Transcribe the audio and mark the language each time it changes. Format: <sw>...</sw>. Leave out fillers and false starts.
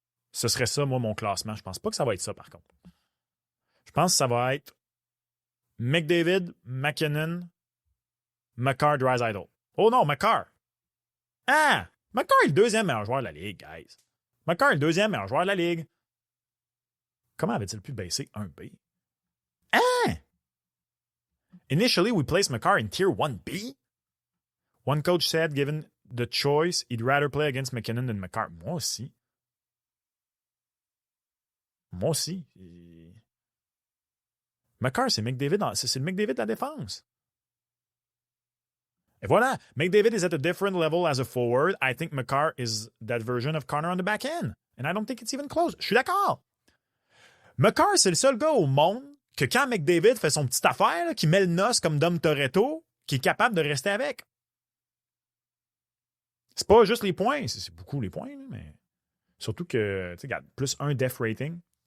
<fr>Ce serait ça, moi, mon classement. Je pense pas que ça va être ça, par contre. Je pense que ça va être McDavid, McKinnon, Makar, Draisaitl. Oh non, Makar. Ah! Makar est le deuxième meilleur joueur de la Ligue, guys. Makar est le deuxième meilleur joueur de la Ligue. Comment avait-il pu baisser 1B? Ah!</fr> <en>Initially, we placed Makar in Tier 1B. One coach said, given the choice, he'd rather play against McKinnon than Makar.</en> <fr>Moi aussi. Moi aussi. Makar, c'est McDavid. C'est le McDavid de la défense. Et voilà.</fr> <en>McDavid is at a different level as a forward. I think Makar is that version of Connor on the back end. And I don't think it's even close.</en> <fr>Je suis d'accord. Makar, c'est le seul gars au monde que quand McDavid fait son petite affaire, là, qui met le noce comme Dom Toretto, qui est capable de rester avec. C'est pas juste les points, c'est beaucoup les points, mais surtout que, tu sais, regarde, plus 1 def rating.</fr>